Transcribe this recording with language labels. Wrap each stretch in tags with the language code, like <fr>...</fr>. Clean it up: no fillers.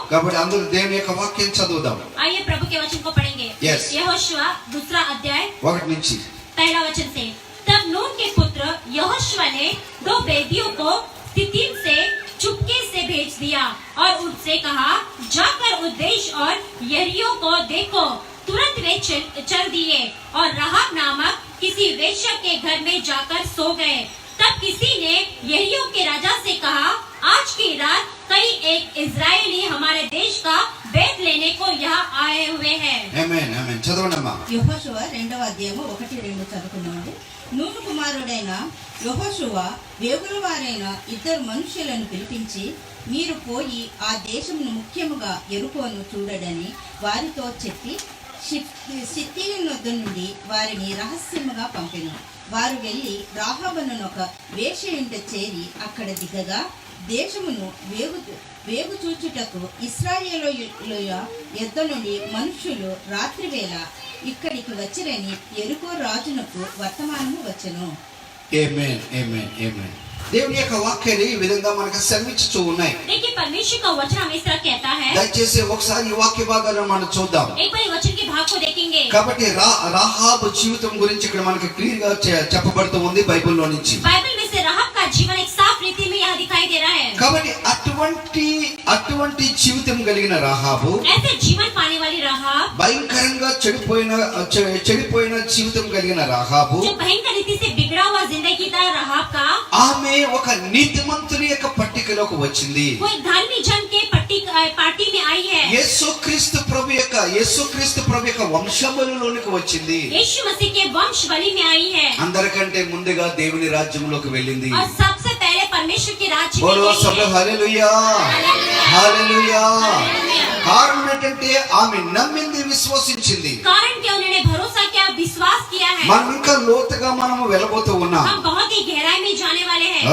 <te>కాబట్టి అందులో దేవుని యొక్క వాక్యం చదువుదాం.</te> <hi>आइए प्रभु के वचन को पढ़ेंगे।</hi> <en>Yes.</en> <hi>यहोशुआ दूसरा अध्याय</hi> <te>1 నుంచి.</te> <hi>पहला वचन से, तब नून के पुत्र यहोशुआ ने 2 वेदियों को सित्तीम से चुपके से भेज दिया और उनसे कहा, जाकर उस देश और यरीहो को देखो। तुरंत वे चल दिए और राहाब नामक किसी वेश्या के घर में जाकर सो गए। तब किसी ने यरीहो के राजा से कहा, आज की रात कई एक इजरायली हमारे देश का बेत लेने को यहाँ आए हुए हैं।</hi> <te>ఆమేన్ ఆమేన్. చదవండమ్మా. యెహోషువ 2వ అధ్యాయము 1-2 చదువుకున్నాము. నూను కుమారుడైన యెహోషువ వేగుల వారైన 2 మనుష్యులను పిలిపించి, మీరు పోయి ఆ దేశమును ముఖ్యముగా యెరికోను చూడడని వారితో చెప్పి, సిత్తీయుని వద్ద నుండి వారిని రహస్యముగా పంపెను. వారు వెళ్ళి రాహాబును ఒక వేశ్య ఇంట చేరి అక్కడ దిగగా దేశమును వేగు చూచుటకు ఇశ్రాయేలీయుల యొద్ద నుండి మనుష్యులు రాత్రివేళ ఇక్కడికి వచ్చిరని యెరికో రాజునకు వర్తమానము వచ్చెను. ఆమేన్ ఆమేన్ ఆమేన్. దేవుని యొక్క వాక్యాలు ఈ విధంగా మనకు సెలవిస్తూ ఉన్నాయి.</te> <hi>देखिए परमेश्वर का वचन हमें इस तरह कहता है.</hi> <te>దయచేసి ఒకసారి ఈ వాక్య భాగాలను మనం చూద్దాం.</te> <hi>एक बार वचन के भाग को देखेंगे.</hi> <te>కాబట్టి రాహాబు జీవితం గురించి ఇక్కడ మనకు క్లియర్ గా చెప్పబడుతూ ఉంది బైబిల్లో నుంచి.</te> <hi>बाइबल में से राहब का जीवन एक साफ रीति में यहाँ दिखाई दे रहा है.</hi> <te>కాబట్టి అటువంటి జీవితం కలిగిన రాహాబు,</te> <hi>ऐसे जीवन पाने वाली राहब,</hi> <te>భయంకరంగా చెడిపోయిన జీవితం కలిగిన రాహాబు,</te> <hi>जो भयंकर रीति से बिगड़ा हुआ जिंदगी था राहब का,</hi> <te>ఆమె ఒక నీతిమంతుని యొక్క పట్టికలోకి వచ్చింది.</te> <hi>वो एक धार्मिक जन के पार्टी में आई है.</hi> <te>యేసుక్రీస్తు ప్రభు యొక్క వంశములలోనికి వచ్చింది.</te> <hi>यीशु मसीह के वंश बलि में आई है.</hi> <te>అందరికంటే ముందుగా దేవుని రాజ్యంలోకి వెళ్ళింది.</te> <hi>और सबसे पहले परमेश्वर के राज्य में బోలో गई సభ है.</hi> <te>హల్లెలూయా హల్లెలూయా. కారణం ఏంటంటే ఆమె నమ్మింది, విశ్వసించింది.</te> <hi>कारण क्या उन्होंने भरोसा किया, विश्वास किया है.</hi> <te>మనం ఇంకా లోతుగా మనము వెళ్ళబోతూ ఉన్నాం.</te> <hi>हम बहुत ही गहराई में जाने वाले हैं.</hi>